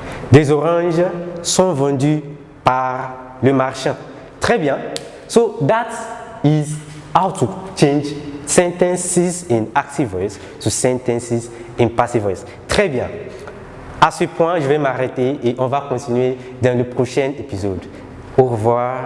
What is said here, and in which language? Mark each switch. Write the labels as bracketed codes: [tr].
[fr] Des oranges sont vendues par le marchand. Très bien. [en] So that is how to change sentences in active voice to sentences in passive voice. [fr] Très bien. À ce point, je vais m'arrêter et on va continuer dans le prochain épisode. Au revoir.